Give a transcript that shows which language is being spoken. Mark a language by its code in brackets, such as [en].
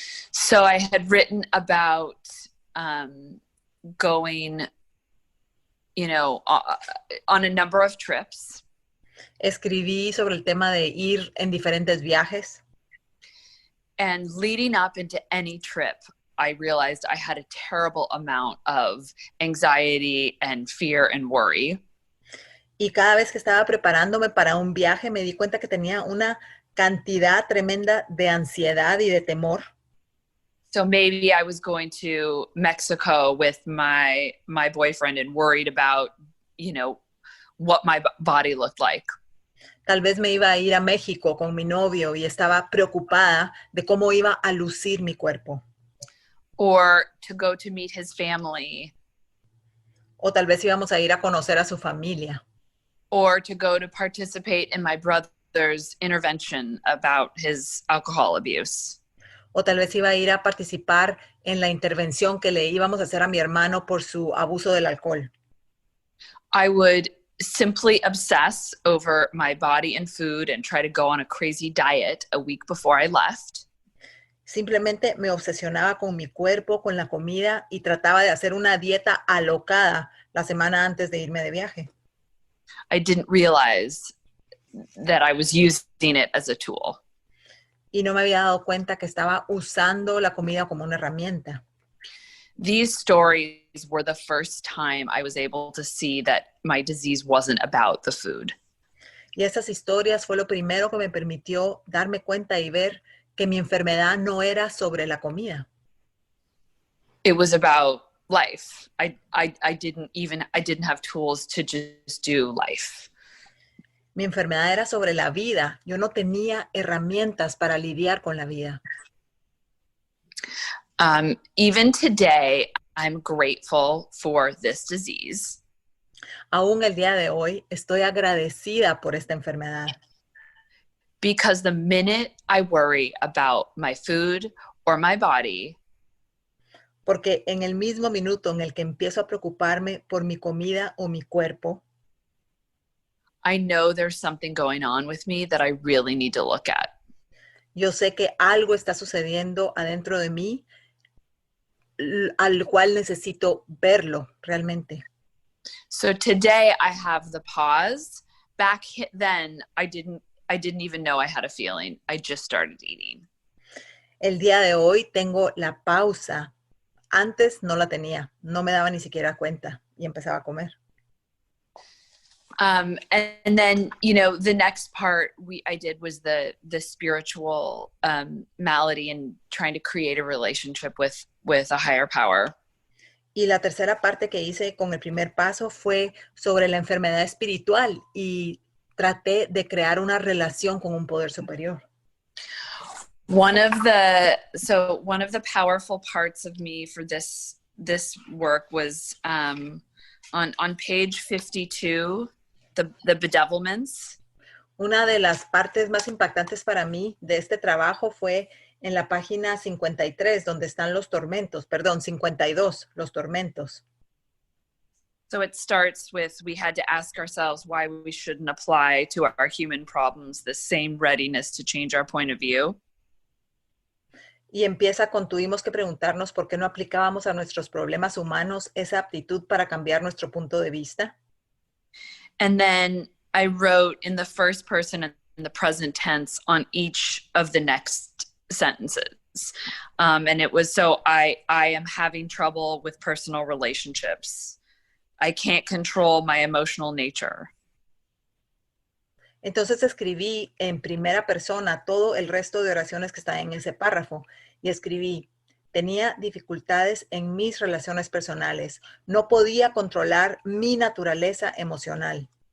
[en] So I had written about going, on a number of trips. [es] Escribí sobre el tema de ir en diferentes viajes. [en] And leading up into any trip, I realized I had a terrible amount of anxiety and fear and worry. [es] Y cada vez que estaba preparándome para un viaje, me di cuenta que tenía una cantidad tremenda de ansiedad y de temor. [en] So maybe I was going to Mexico with my boyfriend and worried about, what my body looked like. [es] Tal vez me iba a ir a México con mi novio y estaba preocupada de cómo iba a lucir mi cuerpo. [en] Or to go to meet his family. [es] O tal vez íbamos a ir a conocer a su familia. [en] Or to go to participate in my brother's intervention about his alcohol abuse. [es] O tal vez iba a ir a participar en la intervención que le íbamos a hacer a mi hermano por su abuso del alcohol. [en] I would simply obsess over my body and food and try to go on a crazy diet a week before I left. [es] Simplemente me obsesionaba con mi cuerpo, con la comida y trataba de hacer una dieta alocada la semana antes de irme de viaje. [en] I didn't realize that I was using it as a tool. [es] Y no me había dado cuenta que estaba usando la comida como una herramienta. [en] These stories were the first time I was able to see that my disease wasn't about the food. [es] Y esas historias fue lo primero que me permitió darme cuenta y ver que mi enfermedad no era sobre la comida. [en] It was about life. I didn't have tools to just do life. [es] Mi enfermedad era sobre la vida. Yo no tenía herramientas para lidiar con la vida. [en] Even today, I'm grateful for this disease. [es] Aún el día de hoy estoy agradecida por esta enfermedad. [en] Because the minute I worry about my food or my body, [es] porque en el mismo minuto en el que empiezo a preocuparme por mi comida o mi cuerpo, [en] I know there's something going on with me that I really need to look at. [es] Yo sé que algo está sucediendo adentro de mí al cual necesito verlo realmente. [en] So today I have the pause. Back then I didn't even know I had a feeling. I just started eating. [es] El día de hoy tengo la pausa. Antes no la tenía. No me daba ni siquiera cuenta y empezaba a comer. [en] And then, the next part I did was the spiritual malady and trying to create a relationship with a higher power. [es] Y la tercera parte que hice con el primer paso fue sobre la enfermedad espiritual y traté de crear una relación con un poder superior. [en] One of the powerful parts of me for this work was on page 52, the bedevilments. [es] Una de las partes más impactantes para mí de este trabajo fue en la página 53, donde están los tormentos, 52, los tormentos. [en] So it starts with, we had to ask ourselves why we shouldn't apply to our human problems the same readiness to change our point of view. [es] Y empieza con tuvimos que preguntarnos por qué no aplicábamos a nuestros problemas humanos esa aptitud para cambiar nuestro punto de vista. [en] And then I wrote in the first person and the present tense on each of the next sentences. And it was, so I am having trouble with personal relationships. I can't control my emotional nature. [es] Entonces escribí en primera persona todo el resto de oraciones que están en ese párrafo y escribí, tenía dificultades en mis relaciones personales, no podía controlar mi naturaleza emocional.